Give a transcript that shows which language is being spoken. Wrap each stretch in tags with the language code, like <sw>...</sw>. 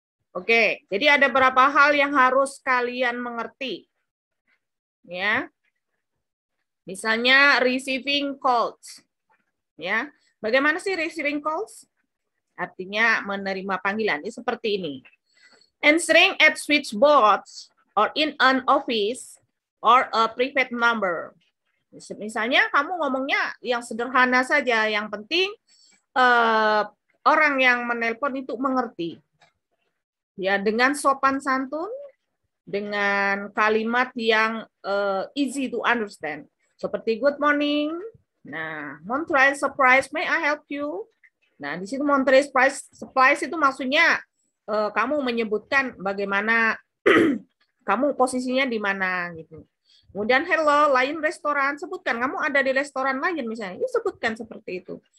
<id>Oke, jadi ada beberapa hal yang harus kalian mengerti, ya. Misalnya</id> <en>receiving calls,</en> <id>ya. Bagaimana sih</id> <en>receiving calls?</en> <id>Artinya menerima panggilan. Ini seperti ini.</id> <en>Answering at switchboards or in an office or a private number.</en> <id>Misalnya kamu ngomongnya yang sederhana saja, yang penting orang yang menelpon itu mengerti. Ya, dengan sopan santun, dengan kalimat yang</id> <en>easy to understand.</en> <id>Seperti</id> <en>good morning. Nah, Montreal surprise, may I help you?</en> <id>Nah, di situ Montreal surprise itu maksudnya kamu menyebutkan bagaimana kamu posisinya di mana gitu. Kemudian hello, lain restoran, sebutkan kamu ada di restoran lain misalnya, sebutkan seperti itu.</id>